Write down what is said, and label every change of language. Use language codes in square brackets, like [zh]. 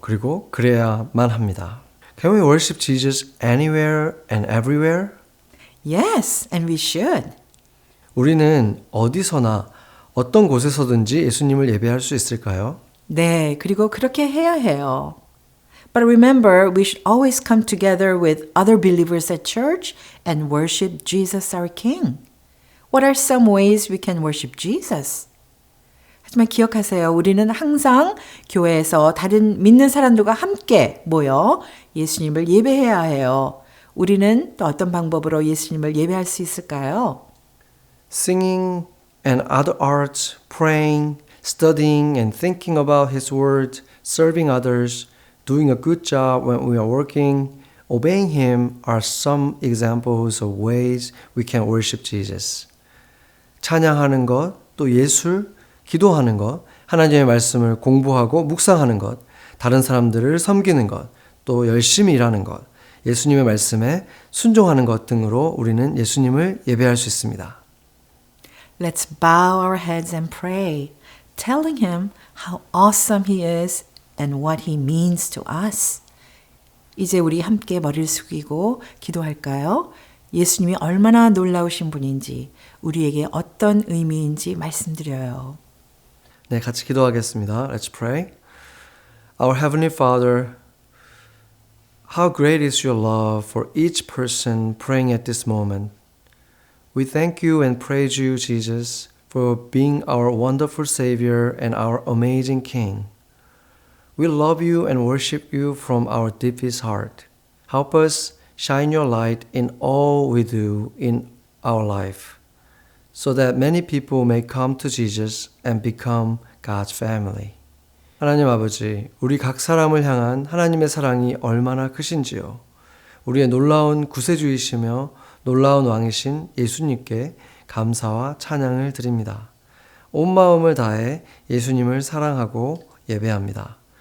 [ko] 그리고 그래야만 합니다. [en] Can we worship Jesus anywhere and everywhere? Yes, and we should. [ko] 우리는 어디서나 어떤 곳에서든지 예수님을 예배할 수 있을까요? 네, 그리고 그렇게 해야 해요. [en] But remember, we should always come together with other believers at church and worship Jesus our King. What are some ways we can worship Jesus? [ko] 하지만 기억하세요. 우리는 항상 교회에서 다른 믿는 사람들과 함께 모여 예수님을 예배해야 해요. 우리는 또 어떤 방법으로 예수님을 예배할 수 있을까요? [en] Singing and other arts, praying, studying and thinking about His Word, serving others, doing a good job when we are working, obeying Him are some examples of ways we can worship Jesus. [ko] 찬양하는 것, 또 예술, 기도하는 것, 하나님의 말씀을 공부하고 묵상하는 것, 다른 사람들을 섬기는 것, 또 열심히 일하는 것, 예수님의 말씀에 순종하는 것 등으로 우리는 예수님을 예배할 수 있습니다. [en] Let's bow our heads and pray, telling Him how awesome He is and what He means to us. [ko] 이제 우리 함께 머리를 숙이고 기도할까요? 예수님이 얼마나 놀라우신 분인지, 우리에게 어떤 의미인지 말씀드려요. 네, 같이 기도하겠습니다. [en] Let's pray. Our Heavenly Father, how great is your love for each person praying at this moment. We thank you and praise you, Jesus, for being our wonderful Savior and our amazing King. We love you and worship you from our deepest heart. Help us shine your light in all we do in our life, so that many people may come to Jesus and become God's family. [ko] 하나님 아버지, 우리 각 사람을 향한 하나님의 사랑이 얼마나 크신지요. 우리의 놀라운 구세주이시며 놀라운 왕이신 예수님께 감사와 찬양을 드립니다. 온 마음을 다해 예수님을 사랑하고 예배합니다.